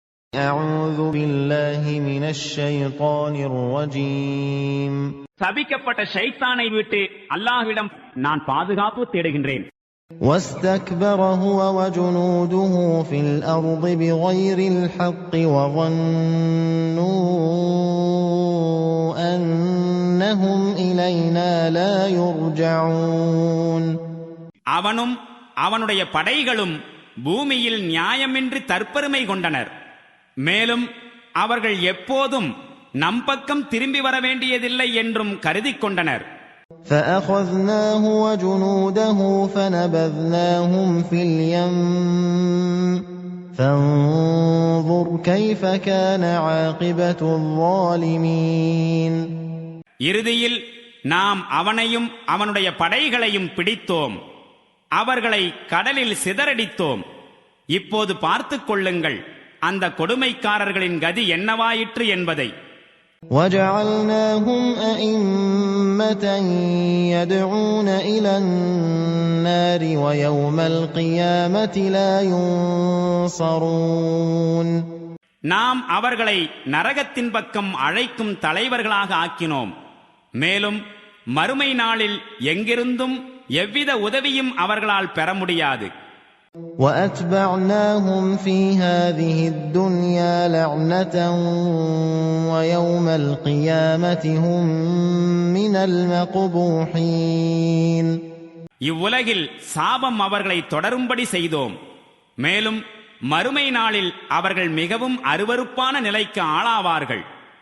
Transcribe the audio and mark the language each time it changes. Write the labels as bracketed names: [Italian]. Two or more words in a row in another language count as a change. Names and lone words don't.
[Arabic] أعوذ بالله من الشيطان الرجيم [Tamil] சபிக்கப்பட்ட ஷைத்தானை விட்டு அல்லாஹ்விடம் நான் பாதுகாப்பு தேடுகின்றேன். [Arabic] واستكبر هو وجنوده في الأرض بغير الحق وظنوا أنهم إلينا لا يرجعون. [Tamil] அவனும் அவனுடைய படைகளும் பூமியில் நியாயமின்றி தற்பெருமை கொண்டனர். மேலும் அவர்கள் எப்போதும் நம் பக்கம் திரும்பி வர வேண்டியதில்லை என்றும் கருதி கொண்டனர். [Arabic] فأخذناه وجنوده فنبذناهم في اليم فانظر كيف كان عاقبة الظالمين. [Tamil] இறுதியில் நாம் அவனையும் அவனுடைய படைகளையும் பிடித்தோம், அவர்களை கடலில் சிதறடித்தோம். இப்போது பார்த்துக் கொள்ளுங்கள் அந்த கொடுமைக்காரர்களின் கதி என்னவாயிற்று என்பதை. [Arabic] وَجَعَلْنَاهُمْ أَئِمَّةً يَدْعُونَ إِلَى النَّارِ وَيَوْمَ الْقِيَامَةِ لَا يُنصَرُونَ. [Tamil] நாம் அவர்களை நரகத்தின் பக்கம் அழைக்கும் தலைவர்களாக ஆக்கினோம். மேலும் மறுமை நாளில் எங்கிருந்தும் எவ்வித உதவியும் அவர்களால் பெற முடியாது. [Arabic] وَأَتْبَعْنَاهُمْ فِي هَذِهِ الدُّنْيَا لَعْنَةً وَيَوْمَ الْقِيَامَةِ هُمْ مِنَ الْمَقْبُوحِينَ. [Tamil] இவ்வுலகில் சாபம் அவர்களை தொடரும்படி செய்தோம். மேலும் மறுமை நாளில் அவர்கள் மிகவும் அருவருப்பான நிலைக்கு ஆளாவார்கள்.